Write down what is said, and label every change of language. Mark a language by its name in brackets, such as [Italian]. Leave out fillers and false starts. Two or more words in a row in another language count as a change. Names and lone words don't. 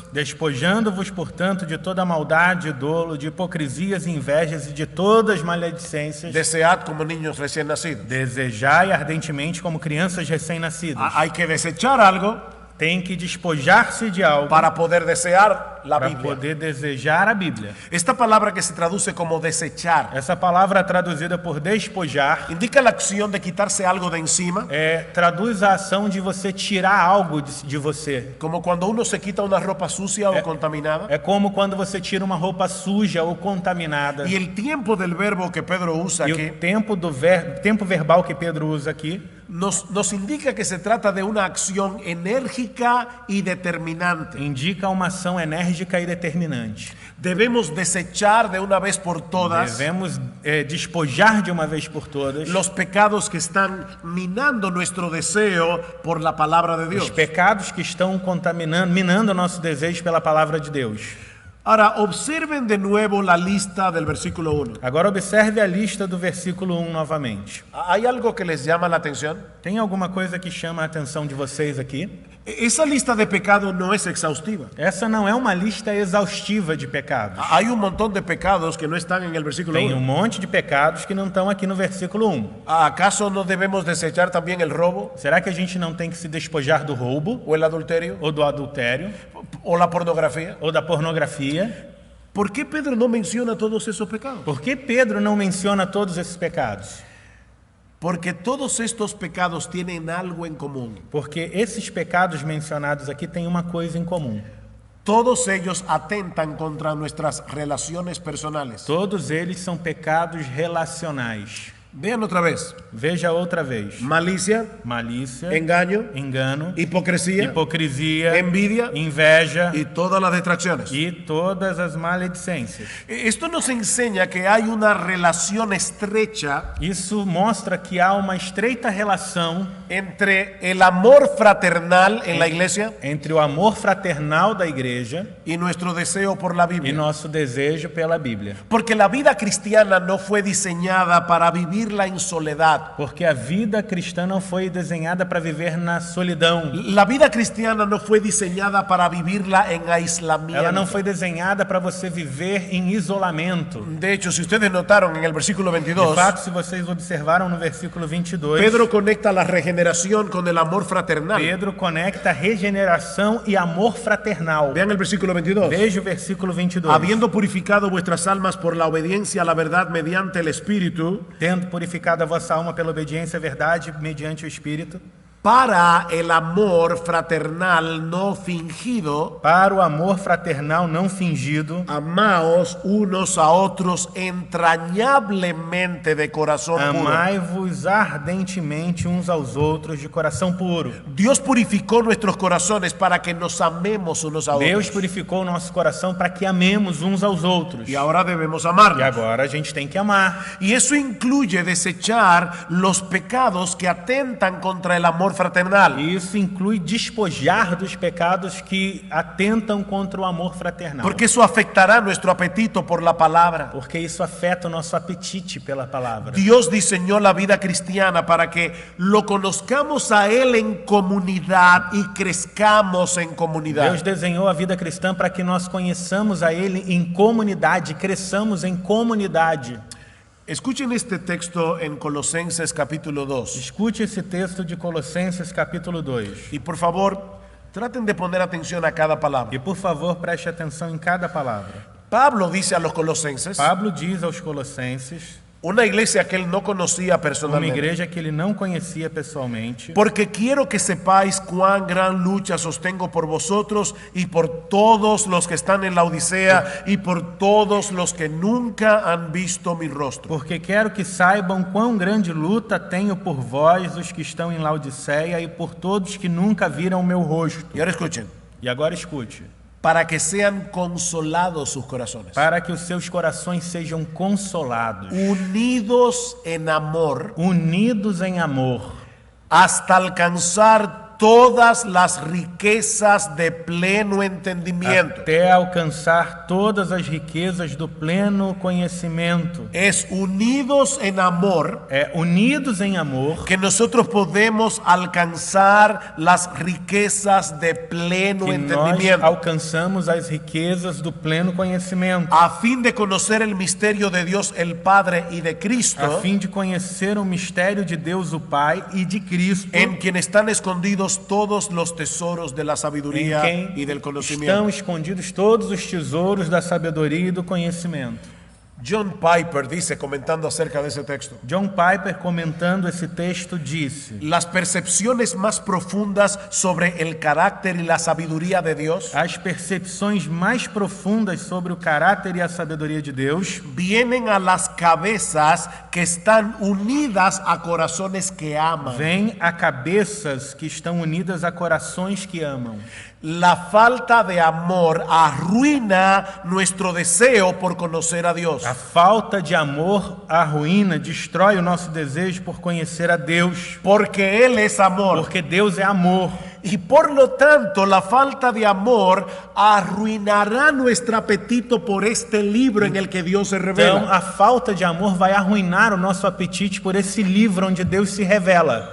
[Portuguese] Despojando-vos, portanto, de toda maldade, dolo, de hipocrisias e invejas e de todas maledicências, [Spanish] desead como niños recién nacidos. [Portuguese] desejai ardentemente como crianças recém-nascidas. [Spanish] Hay que desechar algo [Portuguese] Tem que despojar-se de algo [Spanish] para poder desear la [Portuguese] para [Spanish] Biblia. [Portuguese] poder desejar a Bíblia. [Spanish] Esta palabra que se traduce como desechar [Portuguese] Essa palavra traduzida por despojar [Spanish] indica la acción de quitarse algo de encima, [Portuguese] traduz a ação de você tirar algo de você. [Spanish] como cuando uno se quita una ropa sucia o contaminada. [Portuguese] É como quando você tira uma roupa suja ou contaminada. [Spanish] Y el tiempo del verbo que Pedro usa [Portuguese] E [Spanish] aquí [Portuguese] o tempo verbal que Pedro usa aqui [Spanish] nos indica que se trata de una acción enérgica y determinante. [Portuguese] indica uma ação enérgica e determinante. [Spanish] Debemos desechar de una vez por todas [Portuguese] Devemos despojar de uma vez por todas [Spanish] los pecados que están minando nuestro deseo por la palabra de [Portuguese] os [Spanish] Dios. [Portuguese] pecados que estão minando o nosso desejo pela palavra de Deus. [Spanish] Ahora, observen de nuevo la lista del versículo 1. [Portuguese] Agora observe a lista do versículo 1 novamente. [Spanish] ¿Hay algo que les llama la atención? [Portuguese] Tem alguma coisa que chama a atenção de vocês aqui? [Spanish] Esa lista de pecado no es exhaustiva. [Portuguese] Essa não é uma lista exaustiva de pecados. [Spanish] Hay un montón de pecados que no están en el versículo [Portuguese] Tem 1. monte de pecados que não estão aqui no versículo 1. [Spanish] ¿Acaso no debemos desechar también el robo [Portuguese] Será que a gente não tem que se despojar do roubo, [Spanish] o el adulterio [Portuguese] ou do adultério, [Spanish] o la pornografía? [Portuguese] ou da pornografia? [Spanish] ¿Por qué Pedro no menciona todos esos pecados? [Portuguese] Por que Pedro não menciona todos esses pecados? [Spanish] Porque todos estos pecados tienen algo en común. [Portuguese] Porque esses pecados mencionados aqui têm uma coisa em comum. [Spanish] Todos ellos atentan contra nuestras relaciones personales. [Portuguese] Todos eles são pecados relacionais. [Spanish] Vean otra vez. [Portuguese] Veja outra vez. [Spanish] Malicia, [Portuguese] Malícia, [Spanish] engaño, [Portuguese] engano, [Spanish] hipocresía, [Portuguese] hipocrisia, [Spanish] envidia [Portuguese] inveja [Spanish] y todas las distracciones. [Portuguese] e todas as maledicências. [Spanish] Esto nos enseña que hay una relación estrecha [Portuguese] Isso mostra que há uma estreita relação [Spanish] entre el amor fraternal en la iglesia [Portuguese] entre o amor fraternal da igreja [Spanish] y nuestro deseo por la [Portuguese] e [Spanish] Biblia. [Portuguese] nosso desejo pela Bíblia. [Spanish] Porque la vida cristiana no fue diseñada para vivir vivirla en soledad. [Portuguese] Porque a vida cristã não foi desenhada para viver na solidão. [Spanish] La vida cristiana no fue diseñada para vivirla en aislamiento. [Portuguese] Ela não foi desenhada para você viver em isolamento. [Spanish] De hecho, si ustedes notaron en el versículo [Portuguese] De 22, fato, se vocês observaram no versículo 22, [Spanish] Pedro conecta la regeneración con el amor fraternal. [Portuguese] Pedro conecta regeneração e amor fraternal. [Spanish] Vean el versículo 22. [Portuguese] Veja o versículo 22. [Spanish] Habiendo purificado vuestras almas por la obediencia a la verdad mediante el Espíritu, [Portuguese] Tendo purificado a vossa alma pela obediência à verdade mediante o Espírito, [Spanish] para el amor fraternal no fingido, [Portuguese] para o amor fraternal não fingido, [Spanish] amaos unos a otros entrañablemente de corazón puro. [Portuguese] amai-vos ardentemente uns aos outros de coração puro. [Spanish] Dios purificó nuestros corazones para que nos amemos unos a otros. [Portuguese] Deus purificou o nosso coração para que amemos uns aos outros. [Spanish] Y ahora debemos [Portuguese] E [Spanish] amarnos. [Portuguese] agora a gente tem que amar. [Spanish] Y eso incluye desechar los pecados que atentan contra el amor fraternal. [Portuguese] E isso inclui despojar dos pecados que atentam contra o amor fraternal. [Spanish] Porque eso afectará nuestro apetito por la palabra. [Portuguese] Porque isso afeta o nosso apetite pela palavra. [Spanish] Dios diseñó la vida cristiana para que lo conozcamos a Él en comunidad y crezcamos en comunidad. [Portuguese] Deus desenhou a vida cristã para que nós conheçamos a Ele em comunidade, cresçamos em comunidade. [Spanish] Escuchen este texto en Colosenses capítulo 2. [Portuguese] Escute esse texto de Colossenses capítulo 2. [Spanish] Y por favor, traten de poner atención a cada palabra. [Portuguese] E por favor, preste atenção em cada palavra. [Spanish] Pablo dice a los colosenses, [Portuguese] Pablo diz aos Colossenses, [Spanish] una iglesia que él no conocía [Portuguese] uma [Spanish] personalmente, [Portuguese] igreja que ele não conhecia pessoalmente, [Spanish] porque quiero que sepáis cuán gran lucha sostengo por vosotros y por todos los que están en la Odisea y por todos los que nunca han visto mi rostro. [Portuguese] porque quero que saibam quão grande luta tenho por vós, os que estão em Laodiceia, e por todos que nunca viram o meu rosto. [Spanish] Y ahora escuchen, [Portuguese] E agora escute, [Spanish] para que sean consolados sus corazones, [Portuguese] para que os seus corações sejam consolados, [Spanish] unidos en amor, [Portuguese] unidos em amor, [Spanish] hasta alcanzar todas las riquezas de pleno entendimiento. [Portuguese] até alcançar todas as riquezas do pleno conhecimento. [Spanish] Es unidos en amor [Portuguese] Unidos em amor, [Spanish] que nosotros podemos alcanzar las riquezas de pleno [Portuguese] que nós [Spanish] entendimiento, [Portuguese] alcançamos as riquezas do pleno conhecimento, [Spanish] a fin de conocer el misterio de Dios el Padre y de [Portuguese] a Cristo, fim de conhecer o mistério de Deus o Pai e de Cristo, [Spanish] en quien están escondidos todos los tesoros de la [Portuguese] em [Spanish] sabiduría [Portuguese] quem [Spanish] y del [Portuguese] estão [Spanish] conocimiento. [Portuguese] escondidos todos os tesouros da sabedoria e do conhecimento. [Spanish] John Piper dice, comentando acerca de ese texto, [Portuguese] John Piper, comentando esse texto, disse: [Spanish] las percepciones más profundas sobre el carácter y la sabiduría de Dios [Portuguese] as percepções mais profundas sobre o caráter e a sabedoria de Deus [Spanish] vienen a las cabezas que están unidas a corazones que aman. [Portuguese] vêm a cabeças que estão unidas a corações que amam. [Spanish] La falta de amor arruina nuestro deseo por conocer a Dios. [Portuguese] A falta de amor arruína, destrói o nosso desejo por conhecer a Deus, [Spanish] Porque Él es amor. [Portuguese] porque Deus é amor. [Spanish] Y por lo tanto, la falta de amor arruinará nuestro apetito por este libro en el que Dios se [Portuguese] Então, [Spanish] revela. [Portuguese] a falta de amor vai arruinar o nosso apetite por esse livro onde Deus se revela.